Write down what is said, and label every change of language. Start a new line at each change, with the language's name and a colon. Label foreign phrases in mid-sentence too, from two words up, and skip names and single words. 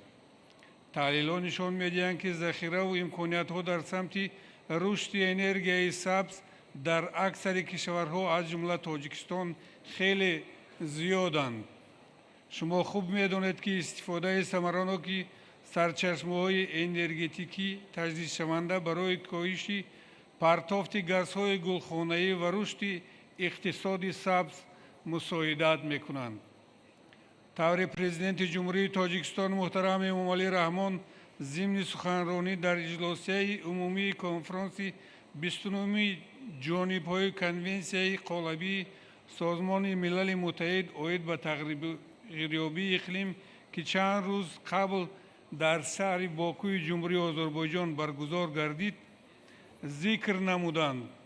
Tajik: таҳлилҳо нишон медиҳанд ки захира ва имкониятҳо дар самти рушди энергияи сабз дар аксари кишварҳо аз ҷумла Тоҷикистон хеле зиёданд. шумо хуб медонед ки истифодаи самаранок сарчашмаҳои энергетикӣ таҷдидшаванда барои коҳиши партофти газҳои гулхонаӣ ва рушди иқтисоди сабз мусоидат мекунанд. таври президенти ҷумҳурии тоҷикистон муҳтарам эмомалӣ раҳмон зимни суханронӣ дар иҷлосияи умумии конферонси 29-уми ҷонибҳои конвенсияи қолабии созмони милали муттаҳид оид ба тағйирёбии иқлим ки чанд рӯз қабл дар шаҳри Бокуи ҷумҳурии Озарбойҷон баргузор гардид, зикр намуданд.